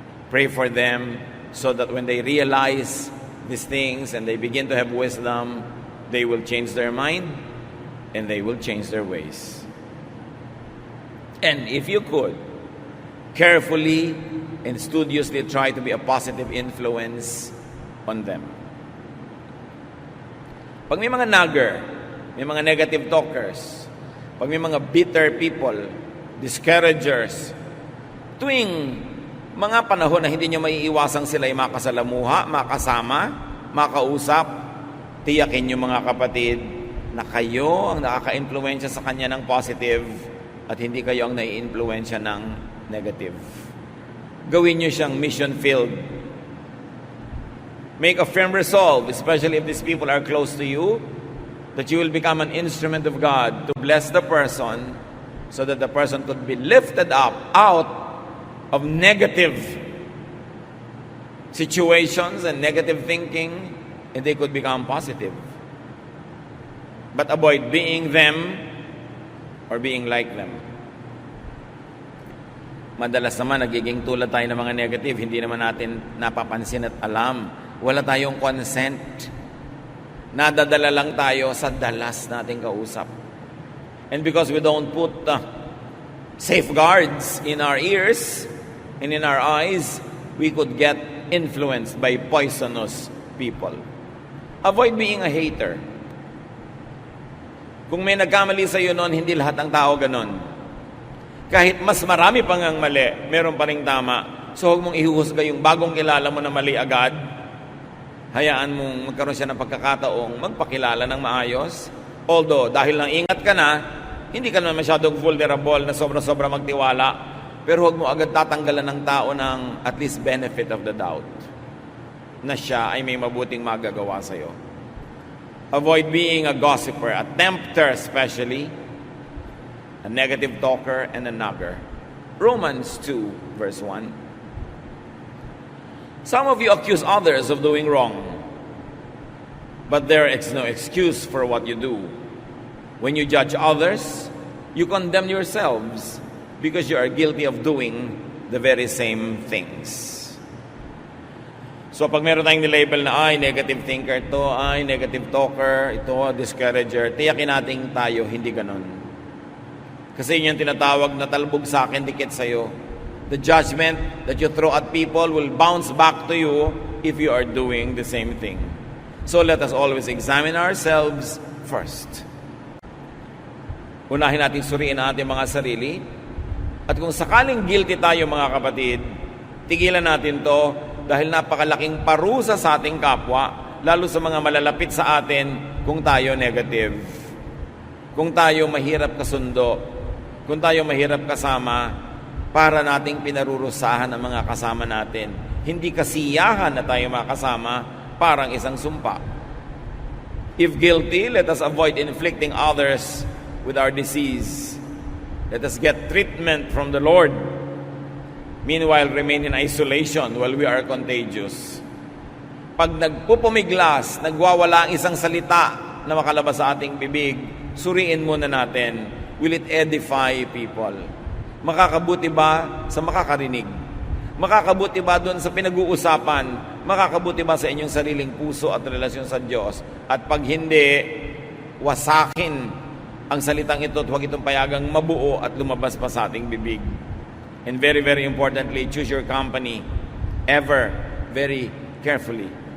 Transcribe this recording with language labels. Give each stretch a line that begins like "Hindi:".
English: Pray for them so that when they realize these things and they begin to have wisdom, they will change their mind and they will change their ways. And if you could, carefully and studiously try to be a positive influence on them.
Filipino: Pag may mga nagger, may mga negative talkers, pag may mga bitter people, discouragers, tuwing mga panahon na hindi nyo maiiwasang sila ay makasalamuha, makasama, makausap, tiyakin nyo mga kapatid na kayo ang nakaka-influensya sa kanya ng positive at hindi kayo ang nai-influensya ng negative. Gawin nyo siyang mission-filled.
English: Make a firm resolve, especially if these people are close to you, that you will become an instrument of God to bless the person so that the person could be lifted up out of negative situations and negative thinking, and they could become positive. But avoid being them or being like them.
Filipino: Madalas naman nagiging tulad tayo ng mga negative, hindi naman natin napapansin at alam. Wala tayong consent. Nadadala lang tayo sa dalas nating kausap.
English: And because we don't put safeguards in our ears and in our eyes, we could get influenced by poisonous people. Avoid being a hater.
Filipino: Kung may nagkamali sa iyo noon, hindi lahat ng tao ganon. Kahit mas marami pang ang mali, meron pa ring tama. So huwag mong ihuhusga yung bagong kilala mo na mali agad. Hayaan mong magkaroon siya ng pagkakataong magpakilala ng maayos. Although, dahil lang ingat ka na, hindi ka naman masyadong vulnerable na sobra-sobra magtiwala. Pero huwag mo agad tatanggalan ng tao ng
English: at least benefit of the doubt
Filipino: na siya ay may mabuting magagawa sa'yo.
English: Avoid being a gossiper, a tempter especially, a negative talker, and a nagger. Romans 2, verse 1. Some of you accuse others of doing wrong, but there is no excuse for what you do. When you judge others, you condemn yourselves because you are guilty of doing the very same things.
Filipino: So pag meron tayong nilabel na negative thinker to, negative talker, ito, discourager, tiyakin natin tayo, hindi ganon. Kasi yun yung tinatawag na talbog sa akin, dikit sa'yo.
English: The judgment that you throw at people will bounce back to you if you are doing the same thing. So let us always examine ourselves first.
Filipino: Unahin natin suriin ang ating mga sarili. At kung sakaling guilty tayo mga kapatid, tigilan natin to dahil napakalaking parusa sa ating kapwa, lalo sa mga malalapit sa atin kung tayo negative. Kung tayo mahirap kasundo, kung tayo mahirap kasama, para nating pinarurusahan ang mga kasama natin. Hindi kasiyahan na tayo makasama, parang isang sumpa.
English: If guilty, let us avoid inflicting others with our disease. Let us get treatment from the Lord. Meanwhile, remain in isolation while we are contagious.
Filipino: Pag nagpupumiglas, nagwawala ang isang salita na makalabas sa ating bibig, suriin muna natin,
English: will it edify people?
Filipino: Makakabuti ba sa makakarinig? Makakabuti ba doon sa pinag-uusapan? Makakabuti ba sa inyong sariling puso at relasyon sa Diyos? At pag hindi, wasakin ang salitang ito at huwag itong payagang mabuo at lumabas pa sa ating bibig.
English: And very, very importantly, choose your company ever very carefully.